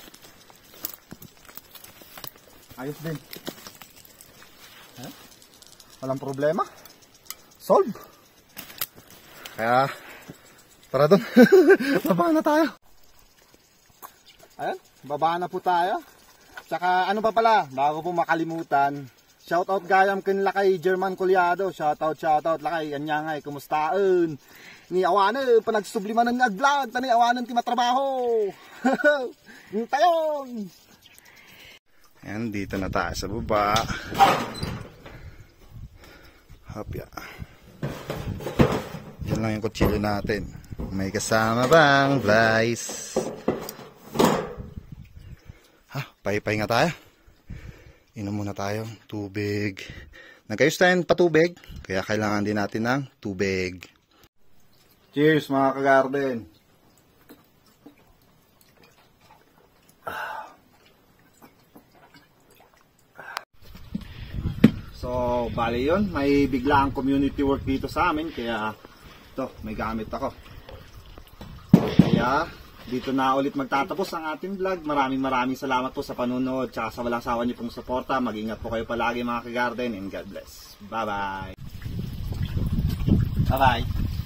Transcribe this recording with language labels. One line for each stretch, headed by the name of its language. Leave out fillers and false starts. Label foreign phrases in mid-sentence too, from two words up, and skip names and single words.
Filipino: Ayos din. Walang problema. Solve. Kaya tara doon. Baba na tayo. Ayan, baba na po tayo. Tsaka ano pa pala, bago po makalimutan, shoutout
Iloko: gayam kin lakay
Filipino: German Colyado.
Iloko: Shoutout lakay anyangay, kumustaan? Ni awanan panagsubliman ng vlog, tani awanan ti matrabaho.
Filipino: Yung tayon. Ayan, dito na tayo sa baba. Hopya. Yan lang yung kutsilyo natin. May kasama bang vlies? Pay-pay nga tayo. Inom muna tayo. Tubig. Nagayos tayo patubig, kaya kailangan din natin ng tubig. Cheers mga ka-garden. So, bali yun. May biglaang community work dito sa amin, kaya ito, may gamit ako. Kaya, dito na ulit magtatapos ang ating vlog. Maraming salamat po sa panunood, tsaka sa walang sawa niyo pong suporta. Mag-ingat po kayo palagi mga ka-garden,
English: and God bless. Bye-bye. Bye-bye.